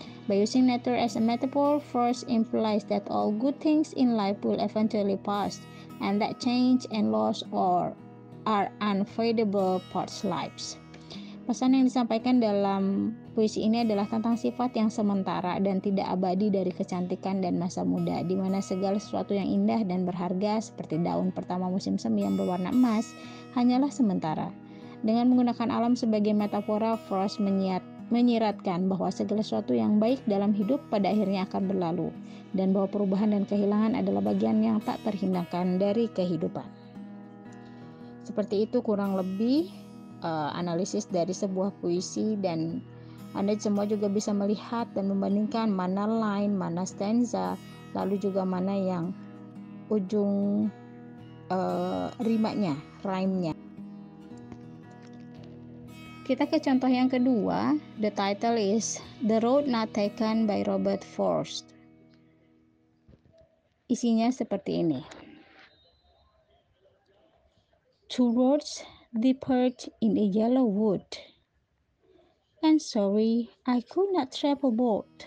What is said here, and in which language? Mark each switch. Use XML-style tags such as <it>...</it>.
<en>By using nature as a metaphor, Frost implies that all good things in life will eventually pass, and that change and loss are unavoidable parts lives.</en> <id>Pesan yang disampaikan dalam puisi ini adalah tentang sifat yang sementara dan tidak abadi dari kecantikan dan masa muda, di mana segala sesuatu yang indah dan berharga seperti daun pertama musim semi yang berwarna emas hanyalah sementara. Dengan menggunakan alam sebagai metafora, Frost menyiratkan bahwa segala sesuatu yang baik dalam hidup pada akhirnya akan berlalu, dan bahwa perubahan dan kehilangan adalah bagian yang tak terhindarkan dari kehidupan. Seperti itu kurang lebih analisis dari sebuah puisi, dan Anda semua juga bisa melihat dan membandingkan mana line, mana stanza, lalu juga mana yang ujung rimanya, rhyme-nya. Kita ke contoh yang kedua.</id> <en>The title is The Road Not Taken by Robert Frost.</en> <id>Isinya seperti ini.</id> <en>Two roads diverge in a yellow wood. and sorry I could not travel both.</en>